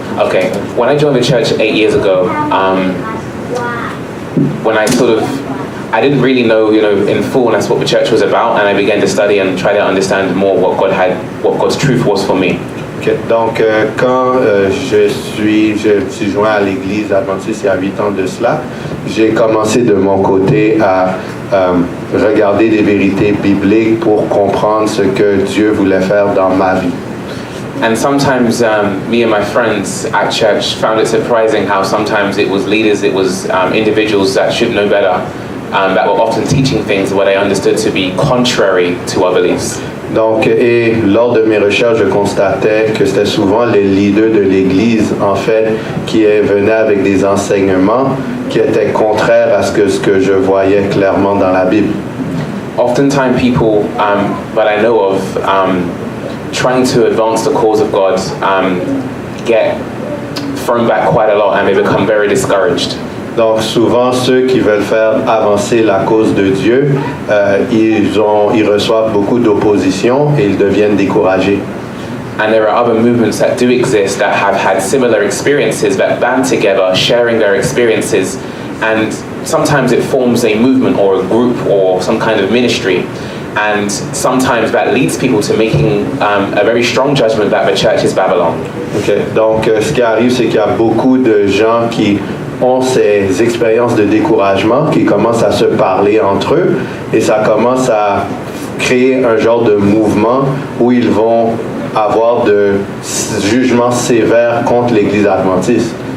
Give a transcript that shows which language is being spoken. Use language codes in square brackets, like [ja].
[en] Okay, when I joined the church 8 years ago, when I didn't really know, in fullness what the church was about, and I began to study and try to understand more what God's truth was for me. Okay. [fr] Donc, quand je suis joint à l'Église adventiste il y a 8 ans de cela, j'ai commencé de mon côté à regarder des vérités bibliques pour comprendre ce que Dieu voulait faire dans ma vie. [en] And sometimes me and my friends at church found it surprising how sometimes it was leaders, it was individuals that should know better, that were often teaching things what I understood to be contrary to our beliefs. [fr] Donc, et lors de mes recherches, je constatais que c'était souvent les leaders de l'Église, en fait, qui venaient avec des enseignements qui étaient contraires à ce que je voyais clairement dans la Bible. [en] Oftentimes people that I know of trying to advance the cause of God get thrown back quite a lot and they become very discouraged. [fr] Donc souvent ceux qui veulent faire avancer la cause de Dieu, ils reçoivent beaucoup d'opposition et ils deviennent découragés. [en] And there are other movements that do exist that have had similar experiences that band together, sharing their experiences, and sometimes it forms a movement or a group or some kind of ministry. And sometimes that leads people to making a very strong judgment that the church is Babylon. Okay. [fr] Donc ce qui arrive, c'est qu'il y a beaucoup de gens qui ont ces expériences de découragement, qui commencent à se parler entre eux, et ça commence à créer un genre de mouvement où ils vont avoir de jugements sévères contre l'Église adventiste.